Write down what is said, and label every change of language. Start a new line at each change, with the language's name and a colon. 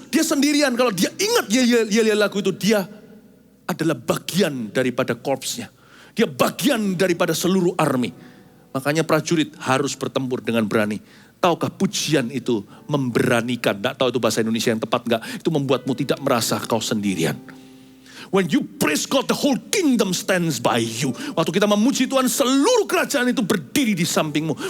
Indonesian: Dia sendirian, kalau dia ingat yel-yel lagu itu, dia adalah bagian daripada korpsnya. Dia bagian daripada seluruh army. Makanya prajurit harus bertempur dengan berani. Tahukah pujian itu memberanikan? Tidak tahu itu bahasa Indonesia yang tepat enggak. Itu membuatmu tidak merasa kau sendirian.
English: When you praise God, the whole kingdom stands by you.
Indonesian: Waktu kita memuji Tuhan, seluruh kerajaan itu berdiri di sampingmu.